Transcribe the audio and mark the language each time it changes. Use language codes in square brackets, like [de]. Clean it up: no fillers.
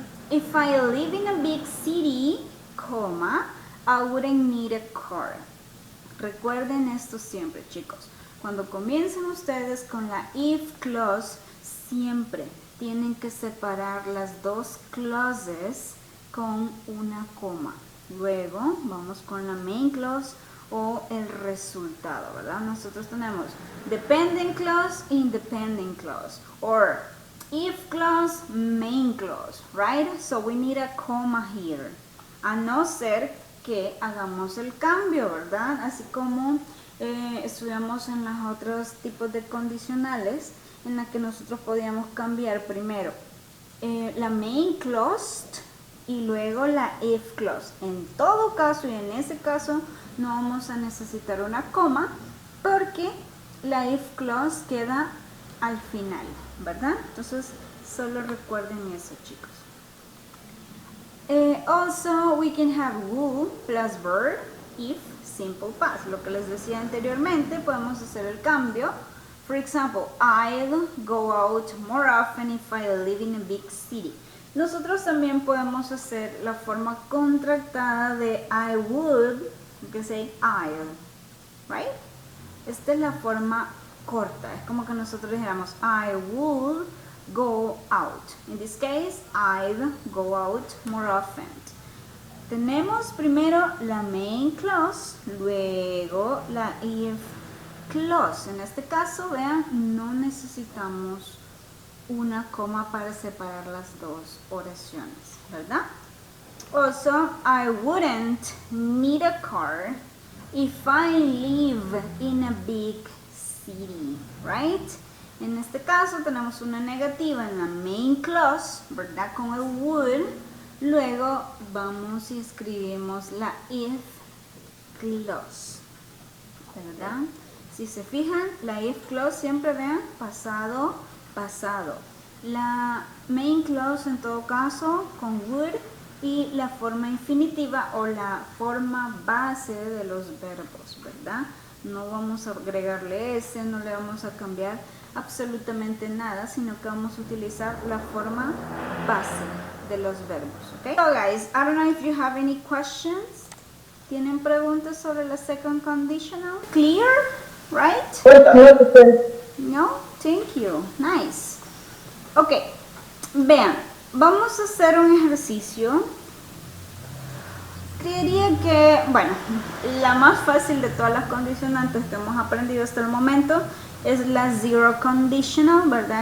[en] If I live in a big city, comma, I wouldn't need a car. [es] Recuerden esto siempre, chicos. Cuando comiencen ustedes con la if clause, siempre tienen que separar las dos clauses con una coma. Luego vamos con la main clause o el resultado, ¿verdad? [en] Nosotros tenemos dependent clause, independent clause, or if clause, main clause, right? So we need a comma here. [es] A no ser que hagamos el cambio, ¿verdad? Así como estudiamos en los otros tipos de condicionales, en la que nosotros podíamos cambiar primero la main clause y luego la if clause. En todo caso y en ese caso no vamos a necesitar una coma porque la if clause queda al final, ¿verdad? Entonces solo recuerden eso, chicos. [en] Also we can have will plus verb if simple past. [es] Lo que les decía anteriormente, podemos hacer el cambio. [en] For example, I'll go out more often if I live in a big city. [es] Nosotros también podemos hacer la forma contractada de [en] I would, you can say I'll, right? [es] Esta es la forma corta, es como que nosotros dijéramos [en] I would go out. In this case, I'll go out more often. [es] Tenemos primero la main clause, luego la if clause. En este caso, vean, no necesitamos una coma para separar las dos oraciones, ¿verdad? [en] Also, I wouldn't need a car if I live in a big city, right? [es] En este caso tenemos una negativa en la main clause, ¿verdad? Con el would. Luego vamos y escribimos la if clause, ¿verdad? Si se fijan, la if clause siempre vean pasado, pasado. La main clause en todo caso con would y la forma infinitiva o la forma base de los verbos, ¿verdad? No vamos a agregarle ese, no le vamos a cambiar absolutamente nada, sino que vamos a utilizar la forma base de los verbos, ¿ok? [en] So guys, I don't know if you have any questions. [es] ¿Tienen preguntas sobre la second conditional? [en] Clear? Right? [es] Pues, [en] No? Thank you. Nice. Ok. [es] Vean, vamos a hacer un ejercicio. Creería que, bueno, la más fácil de todas las condicionantes que hemos aprendido hasta el momento es la zero conditional, ¿verdad?